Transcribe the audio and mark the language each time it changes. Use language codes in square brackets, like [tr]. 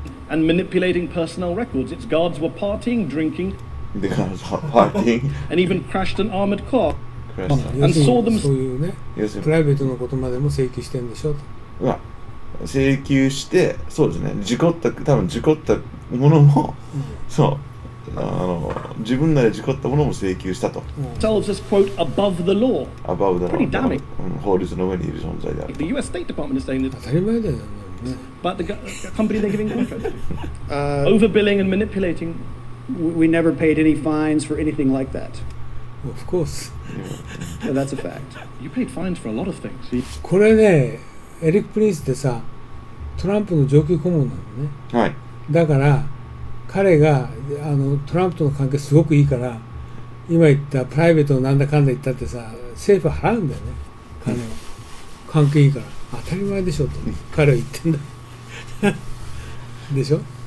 [en] and manipulating personnel records. Its guards were partying, drinking, and even crashed an armored car. And saw them. [ja] そういうね、プライベートのことまでも請求してるんでしょと。請求して、そうですね、多分事故ったものも、そう自分なり事故ったものも請求したと。 [en] Tells us, quote, above the law. Above the law. Pretty damning. [ja] 法律の上にいる存在である。 [en] The US State Department is saying that. [ja] 当たり前だよね。 [en] But the company they're giving contracts to, overbilling and manipulating. We never paid any fines for anything like that. Of course. So that's a fact. You paid fines for a lot of things. [ja] これね、エリック・プリンスってさ、トランプの上級顧問なのね。はい。だから彼がトランプとの関係すごくいいから、今言ったプライベートのなんだかんだ言ったってさ、政府は払うんだよね、金を。関係いいから当たり前でしょと彼は言ってんだでしょ。